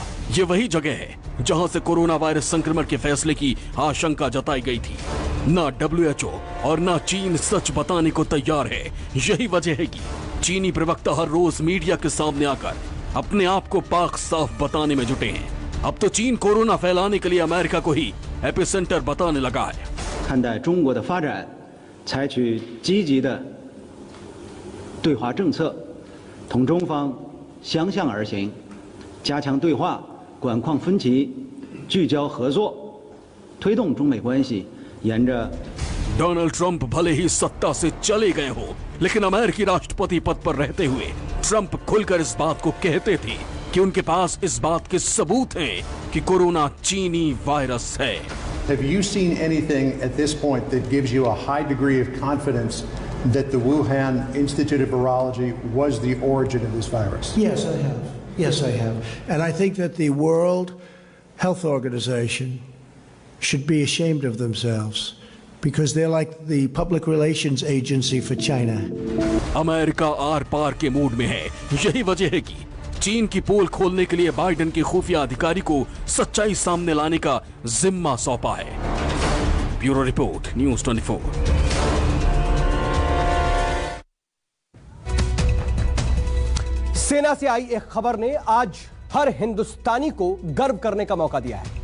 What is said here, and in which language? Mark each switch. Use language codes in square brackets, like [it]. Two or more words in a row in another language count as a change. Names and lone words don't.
[hi] ये वही जगह है जहां से कोरोना वायरस संक्रमण के फैसले की आशंका जताई गई थी। ना WHO और ना चीन सच बताने को तैयार है। यही वजह है कि चीनी प्रवक्ता हर रोज मीडिया के सामने आकर अपने आप को पाक साफ बताने में जुटे हैं। अब तो चीन कोरोना फैलाने के लिए अमेरिका को ही एपिसेंटर बताने लगा है। [zh] 看待中国的发展，采取积极的对华政策，同中方相向而行，加强对话，管控分歧，聚焦合作，推动中美关系沿着 [hi] डोनाल्ड ट्रंप भले ही सत्ता से चले गए हो, लेकिन अमेरिकी राष्ट्रपति पद पर रहते हुए ट्रंप खुलकर इस बात को कहते थे कि उनके पास इस बात के सबूत हैं कि कोरोना चीनी वायरस है। [en] Have you seen anything at this point that gives you a high degree of confidence that the Wuhan Institute of Virology was the origin of this virus? Yes, I have. Yes, I have. And I think that the World Health Organization should be ashamed of themselves because they're like the public relations agency for China. [hi] अमेरिका आर पार के मूड में है। यही वजह है कि चीन की पोल खोलने के लिए बाइडेन के खुफिया अधिकारी को सच्चाई सामने लाने का जिम्मा सौंपा है। [en] bureau report, [hi] न्यूज़ 24। सेना से आई एक खबर ने आज हर हिंदुस्तानी को गर्व करने का मौका दिया है।